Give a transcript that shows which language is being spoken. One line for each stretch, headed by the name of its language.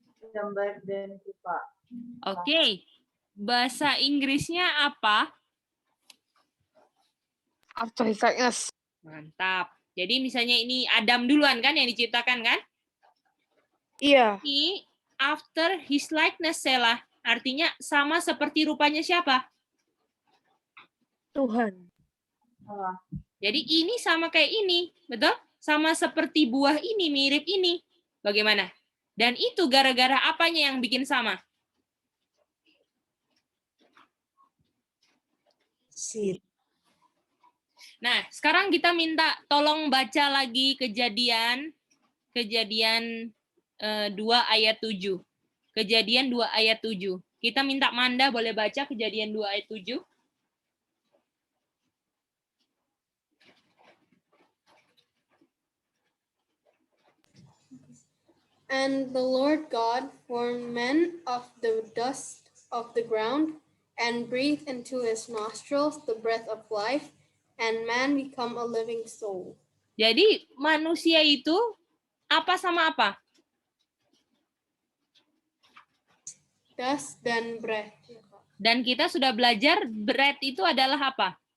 Indonesian: Gambar dan rupa. Oke, bahasa Inggrisnya apa?
English: After his likeness.
Indonesian: Mantap. Jadi misalnya ini Adam duluan kan yang diciptakan kan? Iya. Ini
English: after his likeness,
Indonesian: Sela. Artinya sama seperti rupanya siapa? Tuhan. Allah. Jadi ini sama kayak ini, betul? Sama seperti buah ini, mirip ini. Bagaimana? Dan itu gara-gara apanya yang bikin sama?
English: Seed.
Indonesian: Nah, sekarang kita minta tolong baca lagi Kejadian 2 ayat 7. Kejadian 2 ayat 7. Kita minta Manda boleh baca Kejadian 2 ayat 7.
English: And the Lord God formed man of the dust of the ground and breathed into his nostrils the breath of life, and man become a living soul.
Indonesian: Jadi manusia itu apa sama apa?
English: Dust dan breath.
Indonesian: Dan kita sudah belajar breath itu adalah apa?